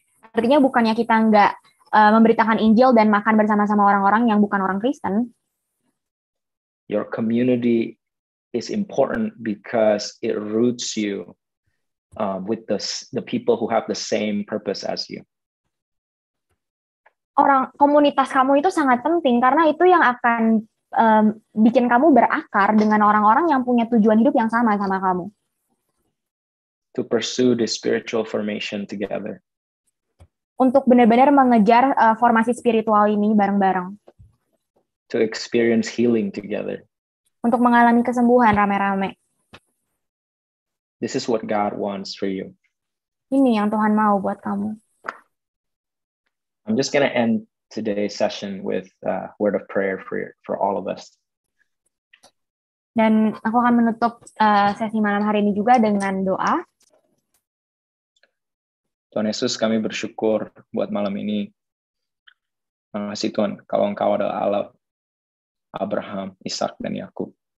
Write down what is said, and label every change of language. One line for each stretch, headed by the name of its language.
Indonesian: Artinya bukannya kita nggak memberitakan Injil dan makan bersama-sama orang-orang yang bukan orang Kristen.
English: Your community is important because it roots you with the people who have the same purpose as you.
Indonesian: Komunitas kamu itu sangat penting karena itu yang akan bikin kamu berakar dengan orang-orang yang punya tujuan hidup yang sama kamu.
English: To pursue the spiritual formation together.
Indonesian: Untuk benar-benar mengejar formasi spiritual ini bareng-bareng.
English: To experience healing together.
Indonesian: Untuk mengalami kesembuhan rame-rame.
English: This is what God wants for you.
Indonesian: Ini yang Tuhan mau buat kamu.
English: I'm just going to end today's session with a word of prayer for all of us.
Indonesian: Dan aku akan menutup sesi malam hari ini juga dengan doa. Tuhan Yesus, kami bersyukur buat malam ini. Terima kasih Tuhan, kalau Engkau adalah Allah Abraham, Ishak, dan Yakub.